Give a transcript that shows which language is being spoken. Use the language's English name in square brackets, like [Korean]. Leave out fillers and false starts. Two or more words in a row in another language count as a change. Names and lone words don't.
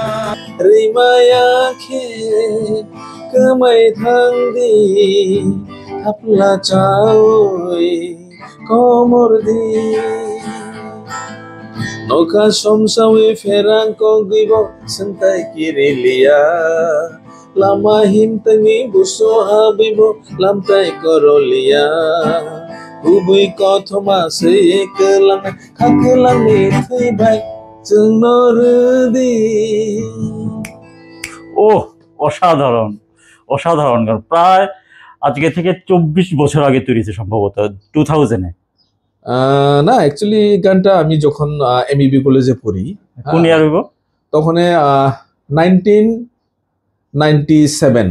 [Kok Borok] rimaya khe kemai thangdi Hapla chaoi komordi Noka somsawi ferang kogibo santai kirilia Lama himtangi buso habibo lamtai korolia Ubui kothoma se eklang khaklang ni thui bai jengnordi [Bangla] ও অসাধারণ অসাধারণ গান প্রায় আজকে থেকে 24 বছর আগে তৈরি হয়েছে সম্ভবত 2000-এ না অ্যাকচুয়ালি গানটা আমি যখন এমইবি কলেজে পড়ি কোন ইয়ার হইব তখন 1997